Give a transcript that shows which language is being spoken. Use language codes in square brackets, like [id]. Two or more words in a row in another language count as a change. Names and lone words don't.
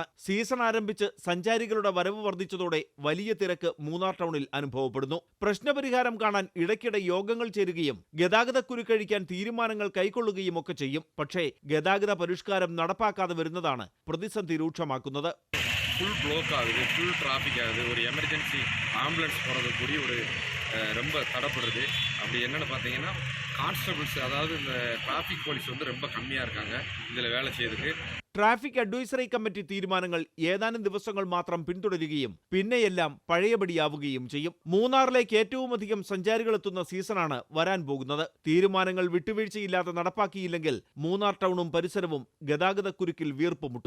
[ml] സീസൺ ആരംഭിച്ച് സഞ്ചാരികളുടെ വരവ് വർദ്ധിച്ചതോടെ വലിയ തിരക്ക് മൂന്നാർ ടൗണിൽ അനുഭവപ്പെടുന്നു. പ്രശ്നപരിഹാരം കാണാൻ ഇടയ്ക്കിടെ യോഗങ്ങൾ ചേരുകയും ഗതാഗതക്കുരുക്കഴിക്കാൻ തീരുമാനങ്ങൾ കൈക്കൊള്ളുകയും ഒക്കെ ചെയ്യും. പക്ഷേ ഗതാഗത പരിഷ്കാരം നടപ്പാക്കാതെ വരുന്നതാണ് പ്രതിസന്ധി രൂക്ഷമാക്കുന്നത്. [en] full block [ta] ஆகுது, [en] full traffic [ta] ஆகுது. ஒரு [en] emergency ambulance [ta] போகிறது கூடி ரொம்ப தடைப்படுறது. அப்படி என்னென்னு பார்த்தீங்கன்னா கான்ஸ்டபிள்ஸ், அதாவது இந்த [en] traffic police [ta] ரொம்ப கம்மியாக இருக்காங்க இதில் வேலை செய்யறதுக்கு. [en] traffic advisory committee [ml] തീരുമാനങ്ങൾ ഏതാനും ദിവസങ്ങൾ മാത്രം പിന്തുടരുകയും പിന്നെയെല്ലാം പഴയപടിയാവുകയും ചെയ്യും. മൂന്നാറിലേക്ക് ഏറ്റവുമധികം സഞ്ചാരികൾ എത്തുന്ന സീസണാണ് വരാൻ പോകുന്നത്. തീരുമാനങ്ങൾ വിട്ടുവീഴ്ചയില്ലാതെ നടപ്പാക്കിയില്ലെങ്കിൽ മൂന്നാർ ടൗണും പരിസരവും ഗതാഗതക്കുരുക്കിൽ വീർപ്പുമുട്ടും.